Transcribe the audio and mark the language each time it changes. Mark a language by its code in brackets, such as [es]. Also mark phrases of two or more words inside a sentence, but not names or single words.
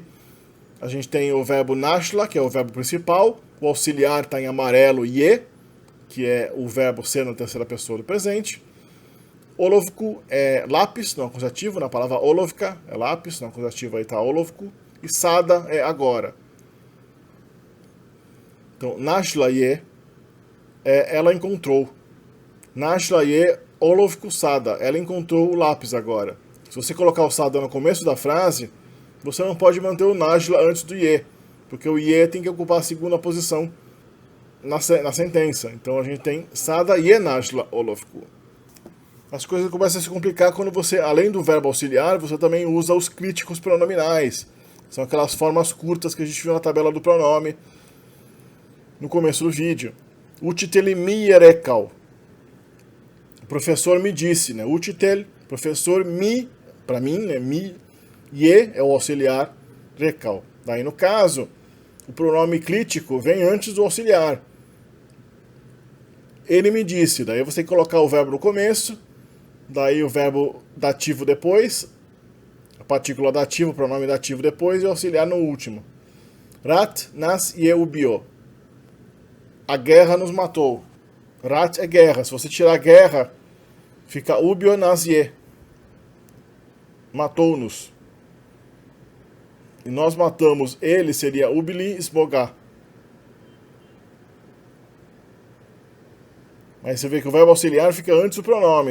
[pt] A gente tem o verbo nashla, que é o verbo principal, o auxiliar está em amarelo, ye, que é o verbo ser na terceira pessoa do presente. Olovku é lápis, no acusativo, na palavra olovka é lápis, no acusativo aí está olovku. E sada é agora. Então, [sr] nashla ye, [pt] ela encontrou. [sr] Nashla ye olovku sada, [pt] ela encontrou o lápis agora. Se você colocar o sada no começo da frase, você não pode manter o nashla antes do ye, porque o ye tem que ocupar a segunda posição na sentença. Então a gente tem [sr] sada ye nashla olovku. [pt] As coisas começam a se complicar quando você, além do verbo auxiliar, você também usa os críticos pronominais. São aquelas formas curtas que a gente viu na tabela do pronome no começo do vídeo. [sr] Uchitel mi rekal. [pt] O professor me disse, né? Uchitel, professor mi, para mim, né? Mi, ye é o auxiliar, rekal. Daí, no caso, o pronome clítico vem antes do auxiliar. Ele me disse, daí você tem que colocar o verbo no começo, daí o verbo dativo depois, a partícula dativa, o pronome dativo depois e o auxiliar no último. [sr] Rat nas ye ubio. [pt] A guerra nos matou. Rat é guerra. Se você tirar guerra, fica [sr] ubio nas ye. [pt] Matou-nos. E nós matamos ele, seria [sr] ubili smoga. [pt] Mas você vê que o verbo auxiliar fica antes do pronome.